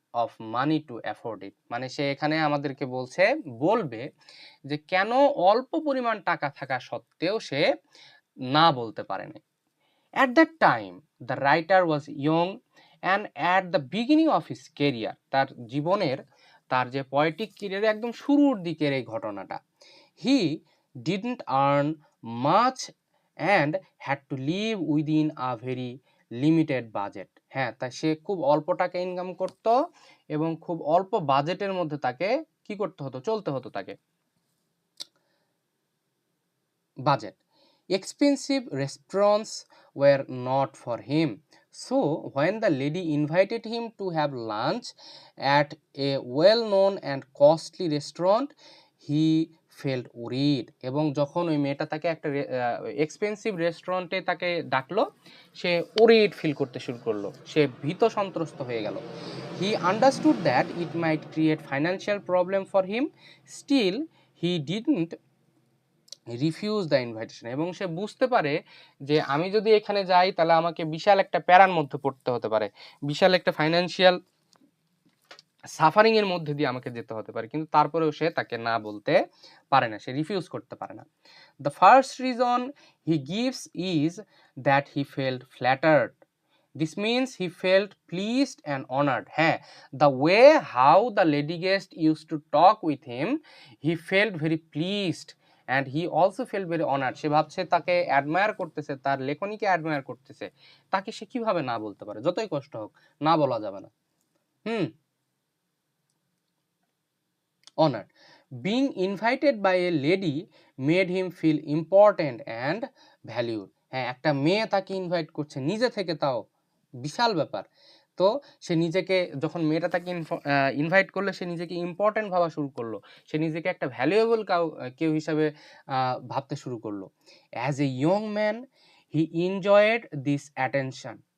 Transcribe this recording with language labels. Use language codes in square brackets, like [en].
[en] of money to afford it, [bn] মানে সে এখানে আমাদেরকে বলবে যে কেন অল্প পরিমাণ টাকা থাকা সত্ত্বেও সে না বলতে পারে না। [en] At that time, the writer was young and at the beginning of his career, [bn] তার জীবনের তার যে পোয়েটিক ক্যারিয়ারে একদম শুরুর দিকের এই ঘটনাটা, [en] he didn't earn much and had to live within a very limited budget. [bn] হ্যাঁ, তাই সে খুব অল্প টাকা ইনকাম করত এবং খুব অল্প বাজেটের মধ্যে তাকে কি করতে হতো, চলতে হতো তাকে। [en] Budget. Expensive restaurants were not for him. So when the lady invited him to have lunch at a well-known and costly restaurant, he felt worried. [bn] এবং যখন ওই মেয়েটা তাকে একটা এক্সপেন্সিভ রেস্টুরেন্টে তাকে ডাকলো, সে worried ফিল করতে শুরু করলো, সে ভীত সন্ত্রস্ত হয়ে গেল। [en] He understood that it might create financial problem for him. Still, he didn't refuse the invitation, [bn] এবং সে বুঝতে পারে যে আমি যদি এখানে যাই তাহলে আমাকে বিশাল একটা প্যারার মধ্যে পড়তে হতে পারে, বিশাল একটা ফাইন্যান্সিয়াল সাফারিং এর মধ্যে দিয়ে আমাকে যেতে হতে পারে, কিন্তু তারপরেও সে তাকে না বলতে পারে না, সে রিফিউজ করতে পারে না। [en] The first reason he gives is that he felt flattered. This means he felt pleased and honored. হ্যাঁ, the way how the lady guest used to talk with him, he felt very pleased and he also felt very honored. [bn] সে ভাবছে তাকে admire করতেছে, তার লেখনীকে admire করতেছে, তাকে সে কিভাবে না বলতে পারে, যতই কষ্ট হোক না বলা যাবে না। [en] Honored. Being invited by a lady made him feel important and valued. [bn] হ্যাঁ, একটা মেয়ে তাকে ইনভাইট করছে নিজে থেকে, তাও বিশাল ব্যাপার। তো সে নিজেকে, যখন মেয়েটা তাকে ইনভাইট করলো, সে নিজেকে ইম্পর্টেন্ট ভাবা শুরু করলো, সে নিজেকে একটা ভ্যালুয়েবল কেউ হিসাবে ভাবতে শুরু করলো। [en] As a young man he enjoyed this attention.